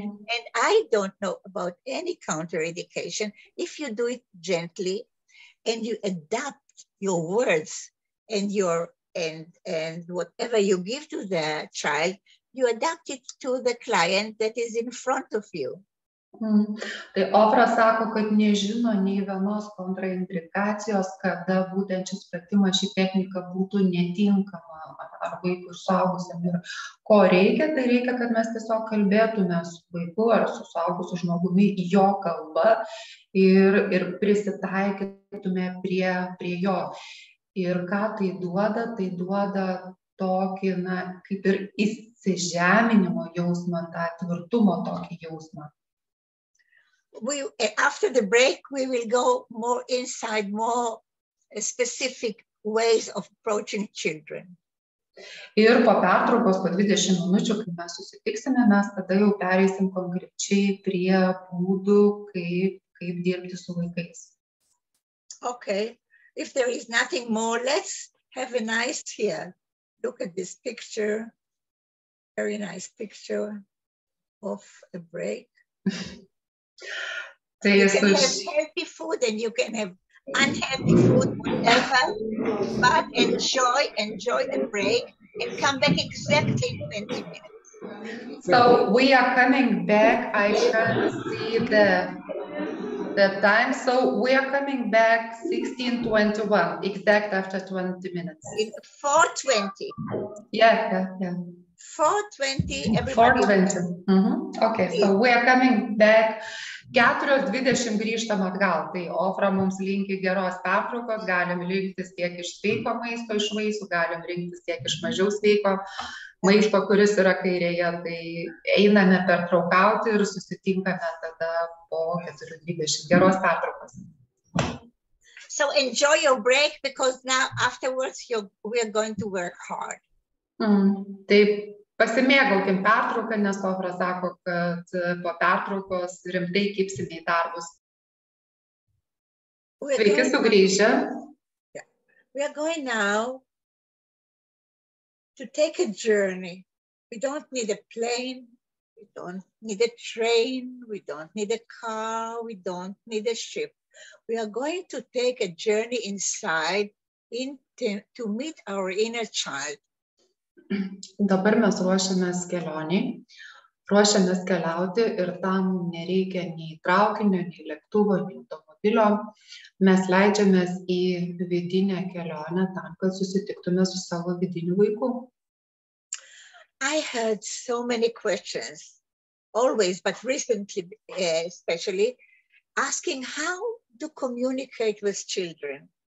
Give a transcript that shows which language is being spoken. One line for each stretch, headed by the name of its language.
English: And I don't know about any counterindication. If you do it gently and you adapt your words and your and whatever you give to the child, you adapt it to the client that is in front of you.
Lithuanian: Tai Ofra sako, kad nežino nei vienos kontraindikacijos, kada būtent šis pratimas, ši technika būtų netinkama ar vaikui suaugusiam. Ir ko reikia, tai reikia, kad mes tiesiog kalbėtume su vaiku ar su suaugusiu žmogumi jo kalba ir prisitaikytume prie jo. Ir ką tai duoda tokį, kaip ir įsižeminimo jausmą, tą tvirtumo tokį jausmą.
English: After the break, we will go more inside, more specific ways of approaching children.
Lithuanian: Ir po pertraukos, po 20 minučių, kai mes susitiksime, mes tada jau pereisim konkrečiai prie būdų, kaip dirbti su vaikais.
English: Okay, if there is nothing more, let's have a nice here. Look at this picture, very nice picture of a break. You can have healthy food and you can have unhealthy food, whatever, but enjoy the break and come back exactly in 20 minutes. So we are coming back. I can't see the time. So we are coming back 16:21, exact after 20 minutes. In 4:20. Yeah. 4:20, everybody. 4:20. Okay, so we are coming back.
Lithuanian: 4:20 grįžtam atgal. Tai Ofra mums linki geros pertraukos, galim rinktis tiek iš sveiko maisto, iš vaisių, galim rinktis tiek iš mažiau sveiko maisto, kuris yra kairėje. Tai einame pertraukauti ir susitinkame tada po 4:20. Geros pertraukos.
English: So enjoy your break, because now afterwards we are going to work hard.
Lithuanian: Taip. Pasimėgaukim pertrauką, nes Ofra sako, kad po pertraukos rimtai kibsime į darbus. Sveiki sugrįžę.
English: We are going now to take a journey. We don't need a plane, we don't need a train, we don't need a car, we don't need a ship. We are going to take a journey inside to meet our inner child.
Lithuanian: Dabar mes ruošiamės kelioniai, ruošiamės keliauti ir tam nereikia nei traukinio, nei lėktuvo, nei automobilio. Mes leidžiamės į vidinę kelionę tam, kad susitiktume su savo vidiniu vaiku.
English: I heard so many questions, always, but recently especially, asking how to communicate with children.